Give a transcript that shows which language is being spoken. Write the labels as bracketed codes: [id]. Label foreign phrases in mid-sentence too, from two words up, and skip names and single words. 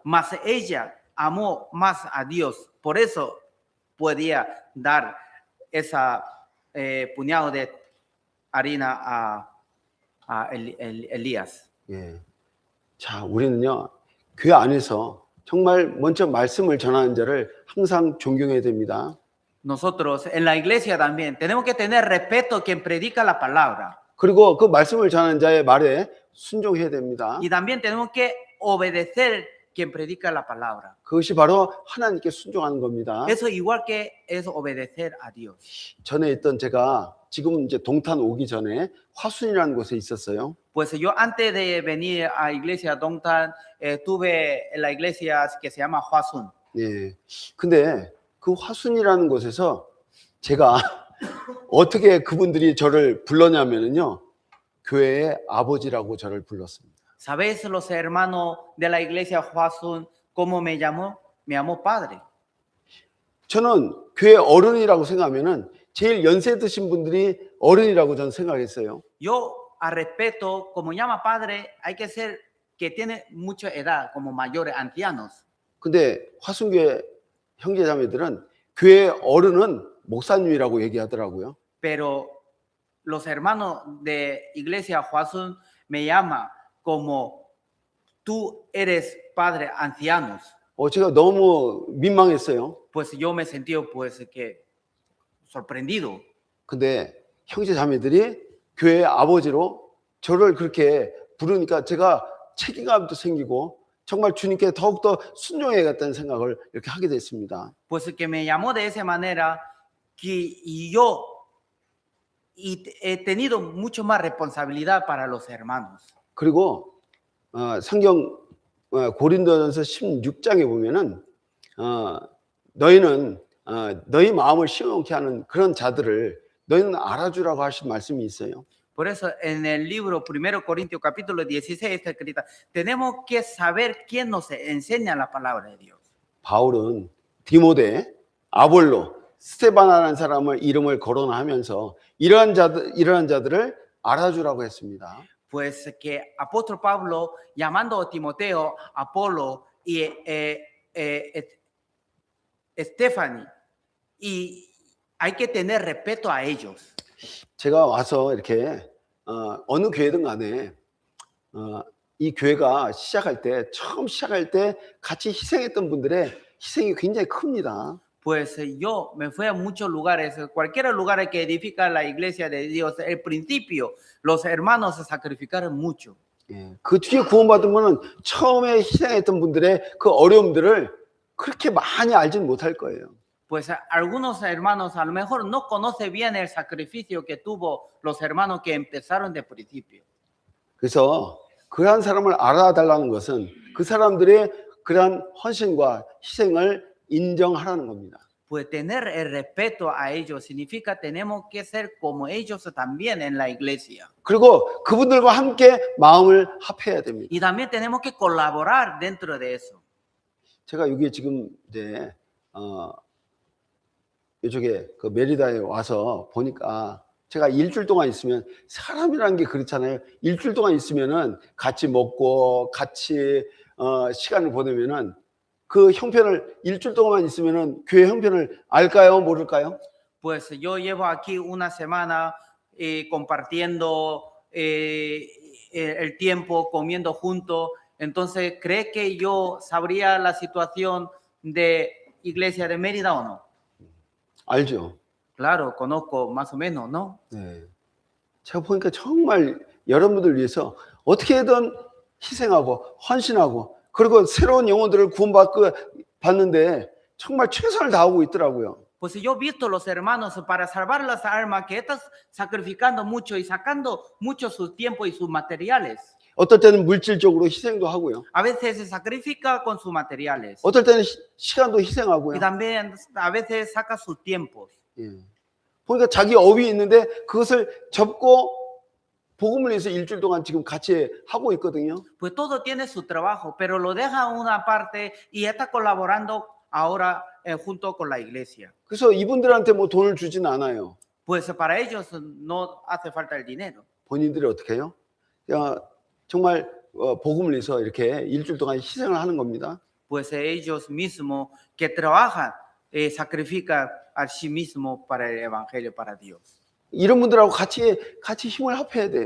[es] Mas ella amó más a Dios, por eso podía dar esa puñado de harina a Elías. [ko] 예. 자, 우리는요, 교회 안에서 정말 먼저 말씀을 전하는 자를 항상 존경해야 됩니다. [es] Nosotros en la iglesia también tenemos que tener respeto a quien predica la palabra. [ko] 그리고 그 말씀을 전하는 자의 말에 순종해야 됩니다. [es] Y también tenemos que obedecer quien predica la palabra. [ko] 그것이 바로 하나님께 순종하는 겁니다. [es] Eso igual que es obedecer a Dios. [ko] 전에 있던 제가 지금 이제 동탄 오기 전에 화순이라는 곳에 있었어요. [es] Pues yo antes de venir a iglesia Dongtan estuve en la iglesia que se llama Hwasun. [ko] 예. 근데 그 화순이라는 곳에서 제가 어떻게 그분들이 저를 불렀냐면은요. 교회의 아버지라고 저를 불렀습니다. [es] ¿Sabes los hermanos de la iglesia Hwasun cómo me llamó? Me llamó padre. [ko] 저는 교회 어른이라고 생각하면은 제일 연세 드신 분들이 어른이라고 저는 생각했어요. [es] Yo a respeto, como llama padre, hay que ser que tiene mucha edad, como mayores, ancianos. [ko] 근데 화순교회 형제자매들은 교회 어른은 목사님이라고 얘기하더라고요. [es] Pero los hermanos de iglesia Hwasun me llaman como tú eres padre ancianos. [ko] 제가 너무 민망했어요. [es] Pues yo me sentí pues que sorprendido. [ko] 근데 형제자매들이 교회 아버지로 저를 그렇게 부르니까 제가 책임감도 생기고 정말 주님께 더욱더 순종해야겠다는 생각을 이렇게 하게 됐습니다. [es] Pues que me llamó de esa manera y yo he tenido mucho más responsabilidad para los hermanos. [ko] 그리고 성경 고린도전서 16장에 보면은 너희는 너희 마음을 시원케 하는 그런 자들을 너희는 알아주라고 하신 말씀이 있어요. [es] Por eso en el libro 1 Corintios capítulo 16 está escrita, tenemos que saber quién nos enseña la palabra de Dios. [ko] 바울은 디모데, 아볼로, 스테바나라는 사람을 이름을 거론하면서 이러한 자들을 알아주라고 했습니다. [es] Pues que apóstol Pablo llamando a Timoteo, Apolo y Stephanie, y hay que tener respeto a ellos. [ko] 제가 와서 이렇게 어느 교회든 간에 이 교회가 처음 시작할 때 같이 희생했던 분들의 희생이 굉장히 큽니다. [es] Pues yo me fui a muchos lugares, cualquier lugar que edifica la iglesia de Dios, al principio los hermanos se sacrificaron mucho. [ko] 예, 그 뒤에 구원받은 분은 처음에 희생했던 분들의 그 어려움들을 그렇게 많이 알지는 못할 거예요. [es] Pues algunos hermanos a lo mejor no conocen bien el sacrificio que tuvo los hermanos que empezaron de principio. [ko] 그래서 그러한 사람을 알아달라는 것은 그 사람들의 그러한 헌신과 희생을 인정하라는 겁니다. [es] Pues tener el respeto a ellos significa tenemos que ser como ellos también en la iglesia. [ko] 그리고 그분들과 함께 마음을 합해야 됩니다. [es] Y también tenemos que colaborar dentro de eso. [ko] 제가 여기 지금 이제 이쪽에 그 메리다에 와서 보니까 제가 일주일 동안 있으면 사람이라는 게 그렇잖아요. 일주일 동안 있으면은 같이 먹고 같이 시간을 보내면은 그 형편을 일주일 동안 있으면은 교회 형편을 알까요? 모를까요? [es] Pues yo llevo aquí una semana compartiendo el tiempo, comiendo juntos. Entonces, ¿cree que yo sabría la situación de Iglesia de Mérida o no? [ko] 알죠. [es] Claro, conozco más o menos, ¿no? [ko] 네. 제가 보니까 정말 여러분들 위해서 어떻게든 희생하고 헌신하고 그리고 새로운 영혼들을 구원받는데 정말 최선을 다하고 있더라고요. [es] Pues yo he visto los hermanos para salvar las almas que están sacrificando mucho y sacando mucho su tiempo y sus materiales. [ko] 어떨 때는 물질적으로 희생도 하고요. [es] A veces se sacrifica con sus materiales. [ko] 어떨 때는 시간도 [es] Y [ko] 희생하고요. [es] también a veces saca sus tiempos. [ko] 예. 보니까 자기 업이 있는데 그것을 접고 복음을 위해서 일주일 동안 지금 같이 하고 있거든요. [es] Pues todo tiene su trabajo, pero lo deja una parte y está colaborando ahora junto con la iglesia. [ko] 그래서 이분들한테 뭐 돈을 주진 않아요. [es] Pues para ellos no hace falta el dinero. [ko] 본인들이 어떻게 해요? 정말 복음을 위해서 이렇게 일주일 동안 희생을 하는 겁니다. [es] Pues ellos mismos que trabajan, sacrifican a sí mismos para el evangelio, para Dios. [ko] 이런 분들하고 같이 힘을 합해야 돼요.